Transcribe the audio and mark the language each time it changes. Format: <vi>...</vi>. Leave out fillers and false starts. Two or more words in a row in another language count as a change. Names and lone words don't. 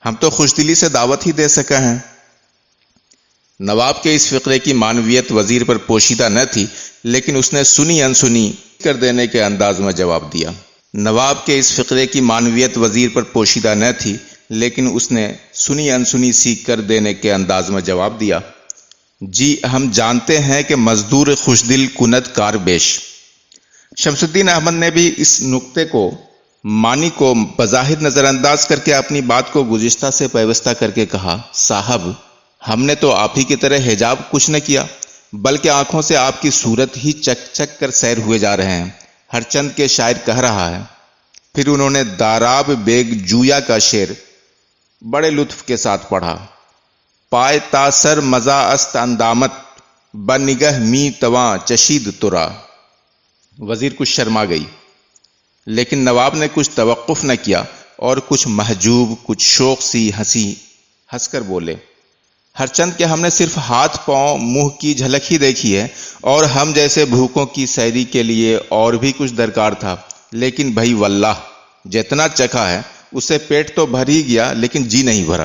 <ur>ہم تو خوش دلی سے دعوت ہی دے سکے ہیں۔ نواب کے اس فقرے کی معنویت وزیر پر پوشیدہ نہ تھی، لیکن اس نے سنی انسنی کر دینے کے انداز میں جواب دیا۔ نواب کے اس فقرے کی معنویت وزیر پر پوشیدہ نہ تھی، لیکن اس نے سنی انسنی سی کر دینے کے انداز میں جواب دیا، جی ہم جانتے ہیں کہ</ur> <fa>مزدور خوش دل کند کار بیش۔</fa> <ur>شمس الدین احمد نے بھی اس نکتے کو معنی کو بظاہر نظر انداز کر کے اپنی بات کو گزشتہ سے پیوستہ کر کے کہا، صاحب ہم نے تو آپ ہی کی طرح حجاب کچھ نہ کیا، بلکہ آنکھوں سے آپ کی صورت ہی چک چک کر سیر ہوئے جا رہے ہیں۔ ہر چند کے شاعر کہہ رہا ہے۔ پھر انہوں نے داراب بیگ جویا کا شعر بڑے لطف کے ساتھ پڑھا،</ur> <fa>پائے تا سر مزا است اندامت بنگہ می تواں چشید ترا۔</fa> <ur>وزیر کچھ شرما گئی، لیکن نواب نے کچھ توقف نہ کیا اور کچھ محجوب، کچھ شوق سی ہنس کر بولے، ہر چند کہ ہم نے صرف ہاتھ پاؤں منہ کی جھلک ہی دیکھی ہے، اور ہم جیسے بھوکوں کی سیری کے لیے اور بھی کچھ درکار تھا، لیکن بھائی واللہ جتنا چکھا ہے اس سے پیٹ تو بھر ہی گیا لیکن جی نہیں بھرا۔</ur>